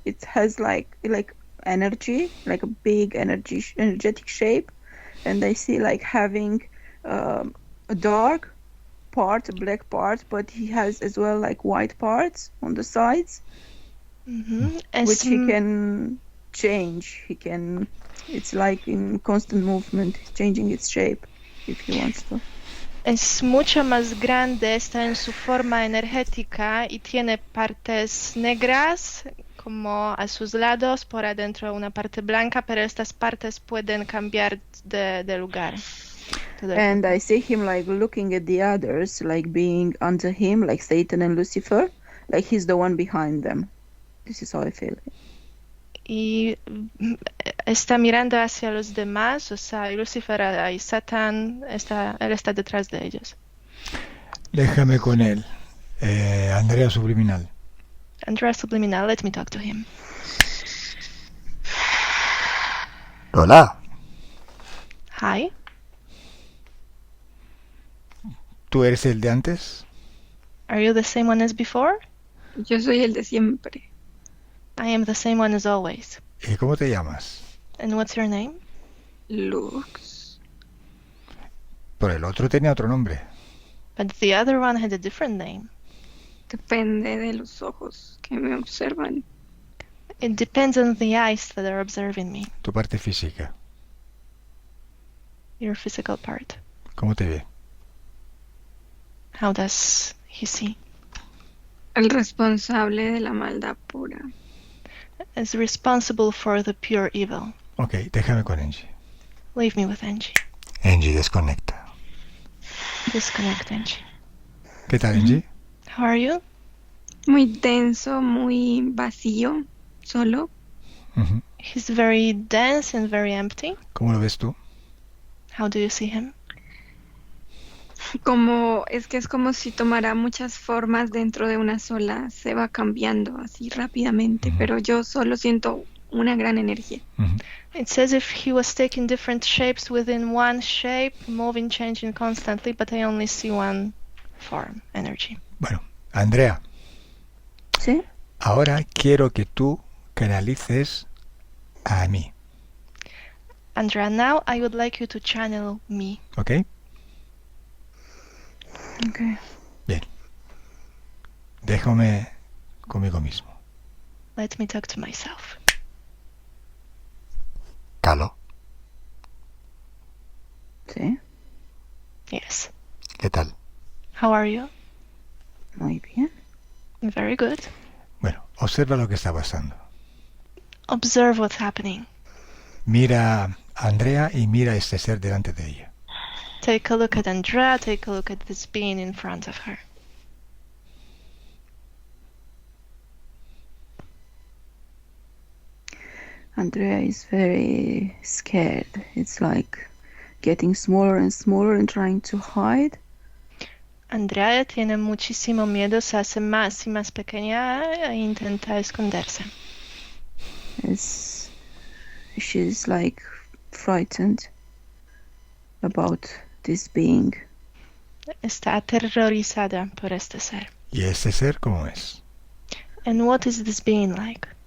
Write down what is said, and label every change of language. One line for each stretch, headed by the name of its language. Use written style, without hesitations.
English: It has like energy, like a big energetic shape, and I see like having a dark part, a black part, but he has as well like white parts on the sides, which he can change. He can. It's like in constant movement, changing its shape if he wants to.
Spanish: Es mucho más grande, está en su forma energética y tiene partes negras como a sus lados, por adentro una parte blanca, pero estas partes pueden cambiar de lugar. todo el
English: And
Spanish: tiempo.
English: I see him like looking at the others, like being under him, like Satan and Lucifer, like he's the one behind them. This is how I feel.
Spanish: Y está mirando hacia los demás, o sea, Lucifer y Satán, él está detrás de ellos. Déjame con él. Andrea Subliminal.
English: Andrea Subliminal, let me talk to him.
Spanish: Hola.
English: Hi,
Spanish: ¿Tú eres el de antes?
English: are you the same one as before?
Spanish: Yo soy el de siempre.
English: I am the same one as always.
Spanish: ¿Y cómo te llamas?
English: And what's your name?
Spanish: Lux. Pero el otro tenía otro nombre.
English: But the other one had a different name.
Spanish: Depende de los ojos que me observan.
English: It depends on the eyes that are observing me,
Spanish: Tu parte física.
English: your physical part.
Spanish: ¿Cómo te ve?
English: How does he see?
Spanish: El responsable de la maldad pura.
English: As responsible for the pure evil.
Spanish: Ok, déjame con Angie.
English: Leave me with Angie.
Spanish: Angie, desconecta.
English: Disconnect Angie.
Spanish: ¿Qué tal, Angie?
English: How are you?
Spanish: Muy denso, muy vacío, solo. Ujú.
English: He's very dense and very empty.
Spanish: ¿Cómo lo ves tú?
English: How do you see him?
Spanish: Es como si tomara muchas formas dentro de una sola, se va cambiando así rápidamente, Ujú. pero yo solo siento una gran energía. Ujú.
English: It's as if he was taking different shapes within one shape, moving, changing constantly, but I only see one form, energy.
Spanish: Bueno, Andrea, ¿Sí? ahora quiero que tú canalices a mí,
English: Andrea, now I would like you to channel me.
Spanish: ¿ok?
English: Okay.
Spanish: Déjame conmigo mismo.
English: Let me talk to myself.
Spanish: Calo, ¿Sí?
English: Yes.
Spanish: ¿qué tal?
English: How are you?
Spanish: Muy bien.
English: Very good.
Spanish: Bueno, observa lo que está pasando.
English: Observe what's happening.
Spanish: Mira a Andrea y mira a este ser delante de ella.
English: Take a look at Andrea, take a look at this being in front of her. Andrea is very scared. It's like getting smaller and smaller and trying to hide.
Spanish: Andrea tiene muchísimo miedo, se hace más y más pequeña e intenta esconderse.
English: She's like frightened about this being.
Spanish: Está aterrorizada por este ser. ¿Y este ser cómo es?
English: And what is this being like?